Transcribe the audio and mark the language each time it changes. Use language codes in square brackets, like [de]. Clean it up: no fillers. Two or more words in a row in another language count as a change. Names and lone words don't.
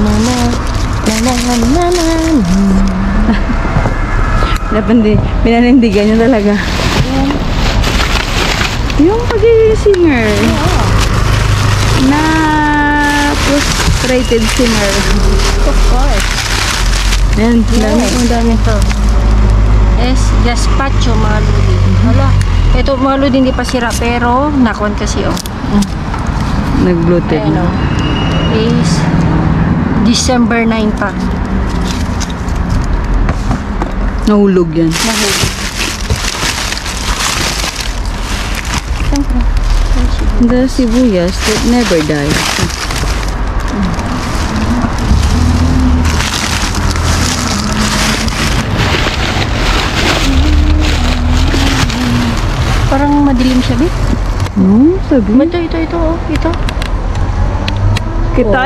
[tl] Pinanindigan niya talaga. Yung pagiging singer. Na [en] frustrated singer. Of course. [tl] Yan, dami. Ito. [es] Es gazpacho, [tl] mga ludi. Hala, Ito mga lodi, hindi pa sira pero nakuan kasi oh. Nag-bloated Ayan na. [en] oh. Is December 9 pa. [tl] Nahulog yan. Nahulog. [en] The sibuyas that never dies. [tl] Parang madilim siya, Bit. No, sabi. Ito, oh. Ito. Kita